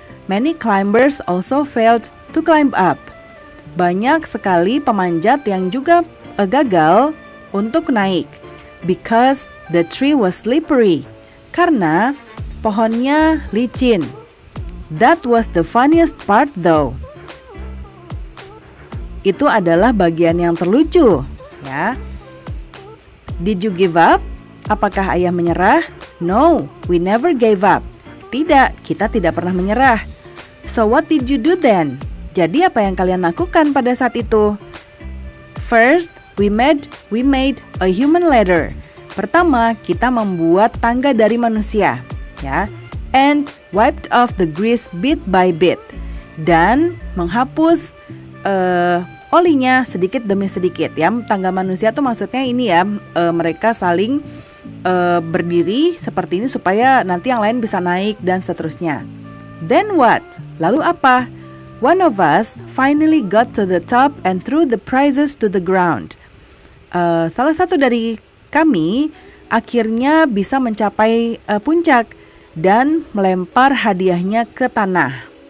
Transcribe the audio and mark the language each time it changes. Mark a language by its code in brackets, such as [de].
[en] Many climbers also failed to climb up. [id] Banyak sekali pemanjat yang juga gagal untuk naik. [en] Because the tree was slippery. [id] Karena pohonnya licin. [en] That was the funniest part though. [id] Itu adalah bagian yang terlucu, ya. [en] Did you give up? [id] Apakah ayah menyerah? [en] No, we never gave up. [id] Tidak, kita tidak pernah menyerah. [en] So what did you do then? [id] Jadi apa yang kalian lakukan pada saat itu? [en] First, we made a human ladder. [id] Pertama, kita membuat tangga dari manusia, ya. [en] And wiped off the grease bit by bit. [id] Dan menghapus olinya sedikit demi sedikit ya. Tangga manusia tuh maksudnya ini ya, mereka saling berdiri seperti ini supaya nanti yang lain bisa naik dan seterusnya. [en] Then what? [id] Lalu apa? [en] One of us finally got to the top and threw the prizes to the ground. [id] Salah satu dari kami akhirnya bisa mencapai puncak dan melempar hadiahnya ke tanah.